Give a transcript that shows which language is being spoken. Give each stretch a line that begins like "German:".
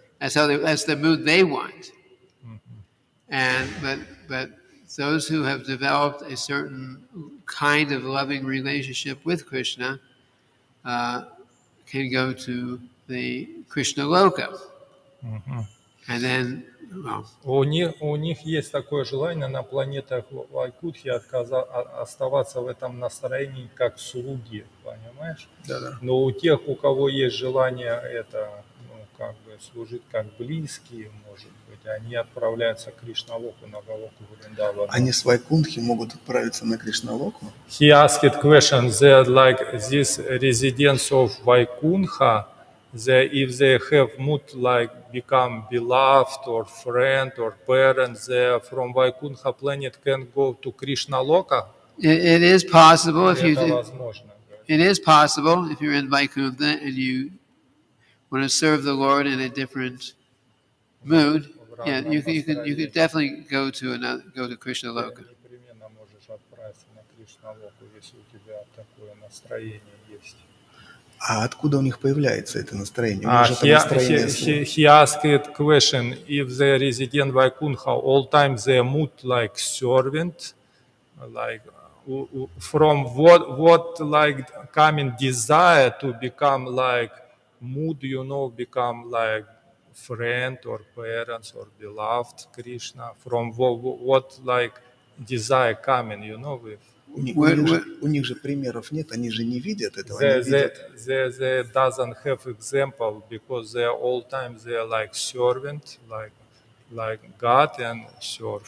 English: That's the mood they want. But those who have developed a certain kind of loving relationship with Krishna can go to the Krishna Loka, and then, well,
Russian: У них есть такое желание на планетах Вайкунтхи оставаться в этом настроении как слуги, понимаешь? Да-да. Но у тех, у кого есть желание это, как бы служить как близкие, может быть, они отправляются к Кришналоку, на Галоку Вриндавану. Они с Вайкунтхи могут отправиться на Кришналоку.
English: He asked a question that like this residents of Vaikuntha, if they have mood like become beloved or friend or parent, they from Vaikuntha planet can go to Krishna Loka. it is possible if
Russian: Это
English: you.
Russian: возможно.
English: It is possible if you're in Vaikuntha and you want to serve the Lord in a different mood. Yeah, you could definitely go to Krishna Loka.
Russian: Непременно можешь отправиться на Кришна Локу, если у тебя такое настроение есть. А откуда у них появляется это настроение? У них же это настроение
English: He asked a question, if the resident Vaikuntha all time they mood like servant, like from what like coming desire to become like mood, become like friend or parents or beloved Krishna, from what like desire coming, with.
Russian: У них же примеров нет, они же не видят этого, они видят.
English: They doesn't have example because they all time they are like servant, like God and serve.